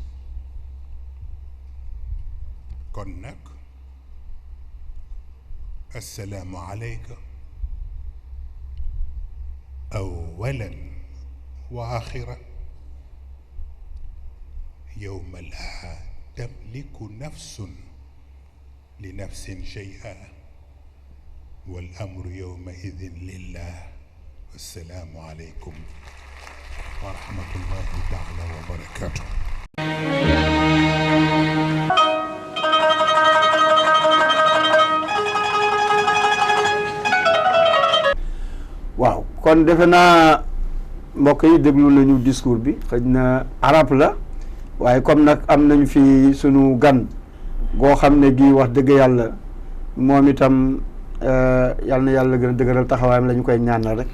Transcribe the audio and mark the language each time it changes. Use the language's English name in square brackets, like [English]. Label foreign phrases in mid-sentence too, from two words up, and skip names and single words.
[Arabic] كنك السلام عليك أولا وآخرا يوم لا تملك نفس لنفس شيئا والأمر يومئذ لله. والسلام عليكم ورحمة الله تعالى وبركاته. [Wolof] waaw kon defe naa mbokk yi déglu nañu discours bi, xëy na arab la waaye comme nag am nañu fi sunu gan goo xam ne gi wax dëgg yàlla moom itam yal na yàlla gën a dëgëral taxawaayam la ñu koy ñaanal rek.